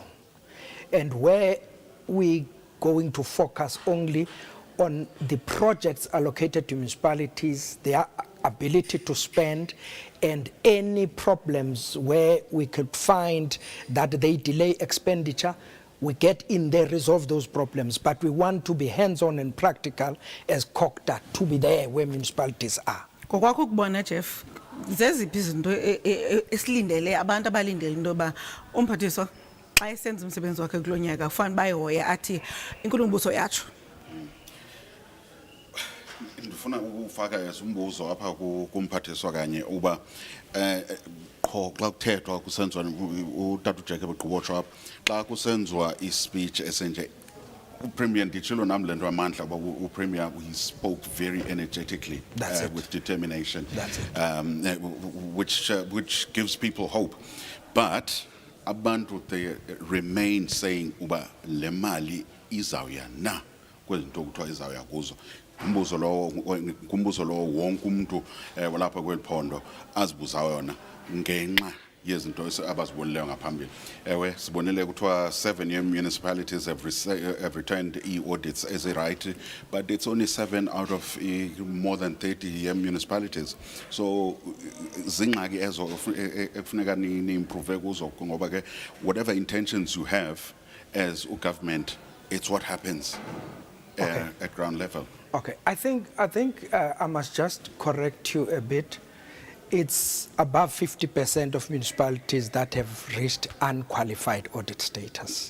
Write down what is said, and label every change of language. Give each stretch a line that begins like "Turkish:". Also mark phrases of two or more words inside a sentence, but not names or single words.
English: And where we going to focus only on the projects allocated to municipalities, their ability to spend, and any problems where we could find that they delay expenditure, we get in there, resolve those problems. But we want to be hands-on and practical as COCTA, to be there where municipalities are.
Xhosa: Kokwakho ukubona Jeff, zeziphi izinto esilindele abantu abalindele into ba umphathiswa xa esenza umsebenzi wakhe kulo nyaka kufanele bayihoye athi inkulumbuso yatsho. Ndifuna ukufaka umbuzo apha kumphathiswa kanye uba qho xa kuthethwa kusenziwa uTata uJack ebeqhubotsho apha xa kusenziwa ispeech esenje uPremier nditshilo nam le nto amandla uba uPremier
English: he spoke very energetically with determination, which gives people hope, but
Xhosa: abantu
English: they remain saying
Xhosa: uba le mali izawuya na kwezinto kuthiwa izawuya kuzo. Kumbuzo lo wonke umuntu walapha kweli phondo azibuza yona ngenxa yezinto abazibonileyo ngaphambili. Ewe sibonile kuthiwa
English: 7 municipalities have returned e-audits as a right, but it's only 7 out of more than 30 municipalities. So
Xhosa: zingxaki ezo ekufuneka ni-improve kuzo ngoba ke
English: whatever intentions you have as a government, it's what happens at ground level. Okay, I think I must just correct you a bit. It's above 50% of municipalities that have reached unqualified audit status.